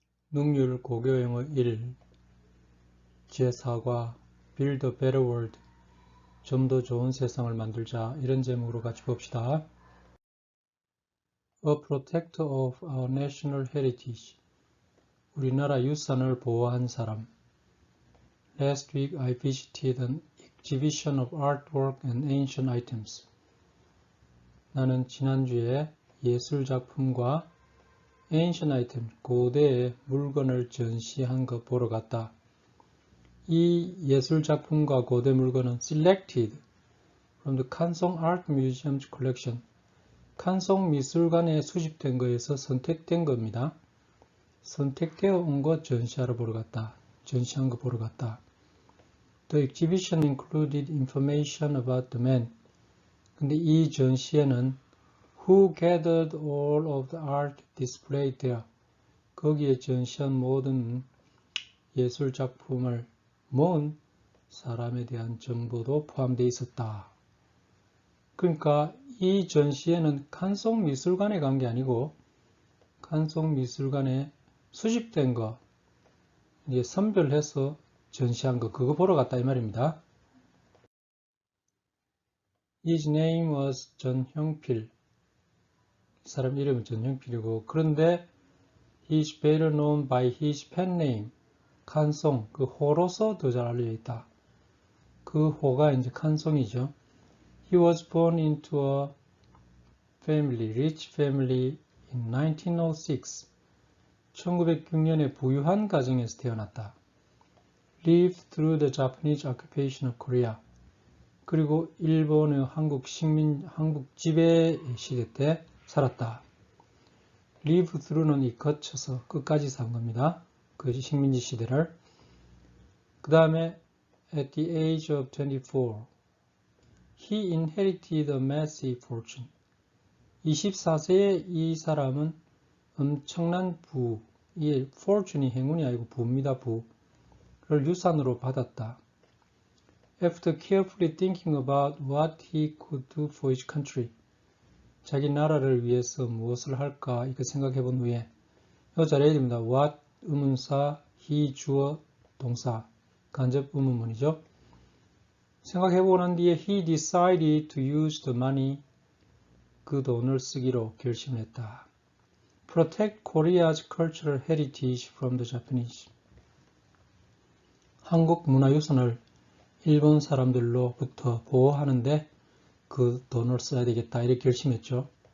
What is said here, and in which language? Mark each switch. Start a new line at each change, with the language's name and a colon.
Korean: 능률 고교영어 1 제4과
English: Build a Better World
Korean: 좀 더 좋은 세상을 만들자 이런 제목으로 같이 봅시다.
English: A Protector of Our National Heritage
Korean: 우리나라 유산을 보호한 사람
English: Last week I visited an exhibition of artwork and ancient items.
Korean: 나는 지난주에 예술작품과 ancient item, 고대의 물건을 전시한 거 보러 갔다. 이 예술작품과 고대 물건은
English: selected from the 칸송 Art Museum's collection.
Korean: 칸송 미술관에 수집된 거에서 선택된 겁니다. 선택되어 온 거 전시하러 보러 갔다. 전시한 거 보러 갔다.
English: The exhibition included information about the man.
Korean: 근데 이 전시에는
English: who gathered all of the art displayed there.
Korean: 거기에 전시한 모든 예술 작품을 모은 사람에 대한 정보도 포함되어 있었다. 그러니까 이 전시에는 칸송 미술관에 간 게 아니고 칸송 미술관에 수집된 거 이제 선별해서 전시한 거 그거 보러 갔다 이 말입니다.
English: His name was 전형필.
Korean: 사람 이름은 전형필이고 그런데
English: he is better known by his pen name.
Korean: 칸송, 그 호로서 더 잘 알려져 있다. 그 호가 이제 칸송이죠.
English: He was born into a family, rich family in 1906.
Korean: 1906년에 부유한 가정에서 태어났다.
English: Lived through the Japanese occupation of Korea.
Korean: 그리고 일본의 한국 지배 시대 때 살았다. Live through는 이 거쳐서 끝까지 산 겁니다. 그 식민지 시대를. 그 다음에
English: at the age of 24, he inherited a massive fortune.
Korean: 24세에 이 사람은 엄청난 부, 이 fortune이 행운이 아니고 부입니다. 부를 유산으로 받았다.
English: After carefully thinking about what he could do for his country,
Korean: 자기 나라를 위해서 무엇을 할까 이렇게 생각해 본 후에 이 잘해야 됩니다. what 의문사, he 주어 동사 간접 의문문이죠. 생각해 보고 난 뒤에
English: he decided to use the money
Korean: 그 돈을 쓰기로 결심했다.
English: Protect Korea's cultural heritage from the Japanese.
Korean: 한국 문화유산을 일본 사람들로부터 보호하는데 그 돈을 써야 되겠다 이렇게 결심했죠.